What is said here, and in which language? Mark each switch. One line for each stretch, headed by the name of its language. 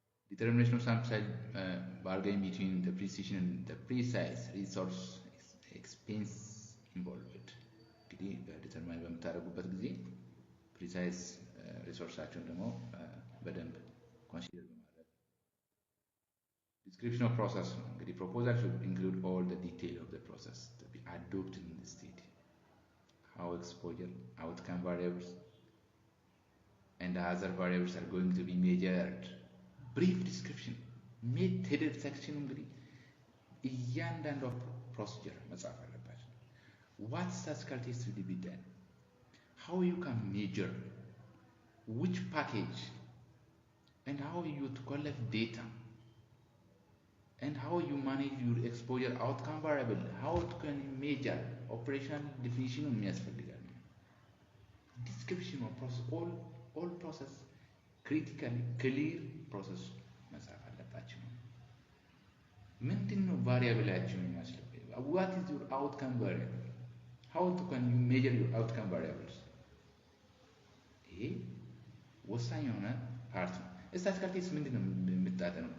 English: Determination of sample size bargain between the precision and the precise resource expense involved።
Amharic: እንግዲህ በዲተርማይን በምታደርጉበት ጊዜ ፕሪሳይዝ ሪሶርሳቸውን ደግሞ በደንብ ኮንሲደር በማድረግ description of process ነው።
English: እንግዲህ proposal should include all the detail of the process to be adopted in the state, how exposure, outcome variables and other variables are going to be measured.
Amharic: ብሪፍ ዲስክሪፕሽን ሜተድ ሴክሽን እንግዲህ እያንዳንዱ ፕሮሲጀር መጻፍ አለባቸው።
English: what statistical test will be done, how you can measure, which package and how you to collect data and how you manage your exposure outcome variable, how you can measure operational definition
Amharic: የሚያስፈልጋል።
English: description of process all process critically clear process
Amharic: መጻፍ አለባችሁ። ምንድነው ቫሪያብላችሁ የሚመስለው?
English: what is your outcome variable, how can you measure your outcome variables?
Amharic: ይሄ ወሳኝ የሆነ ፓርት ነው። ስታቲስቲካል ቴስት ምንድነው የምታጠነው?